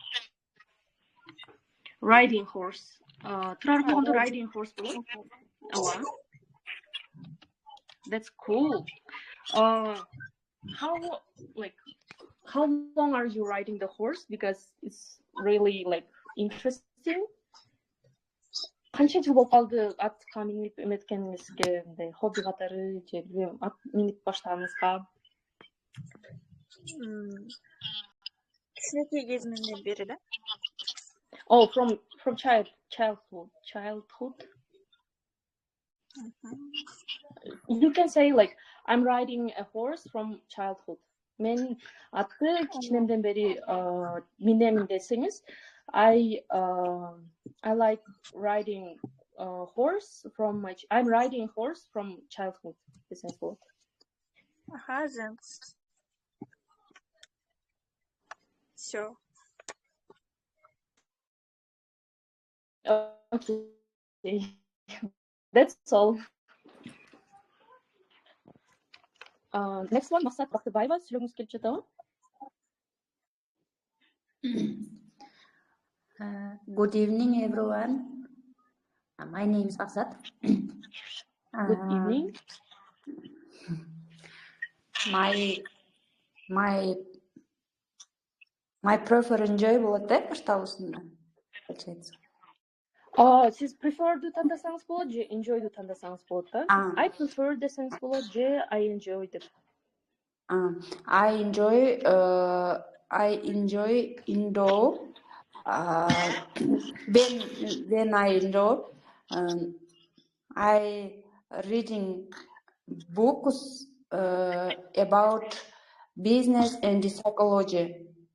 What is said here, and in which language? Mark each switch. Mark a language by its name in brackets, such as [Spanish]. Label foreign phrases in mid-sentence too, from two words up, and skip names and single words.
[English] Riding horse. Riding horse. That's cool. How long are you riding the horse? Because it's really interesting. [Kyrgyz] Канча жыл болуп калды атка минип эметкениңизге, мындай хобби катары же билбейм, ат минип баштаганыңызга? Кичинекей кезимден бери да. [English] Oh, from childhood. You can say I'm riding a horse from childhood. [Kyrgyz] мен атты кичинемден бери минемин десеңиз, [English] I like riding horse from I'm riding horse from childhood [Kyrgyz] десеңиз болот. [English] Thanks. Все. Okay. That's all. Next one, [Kazakh] Мақсат Бақтыбаева, сөйлегіңіз келіп жатыр. [English] Good evening, everyone. My name is Maqsat. Good evening. My prefer enjoy [Kyrgyz] болот да, башталышында. [Russian] Получается. [Kyrgyz] Сіз prefer-ду тандасаңыз болот же enjoy-ду тандасаңыз болот да? [English] I prefer [Kyrgyz] десеңиз болот же [English] I enjoy [Kyrgyz] деп. [English] I enjoy indoor. When I indoor, I reading books about business and psychology.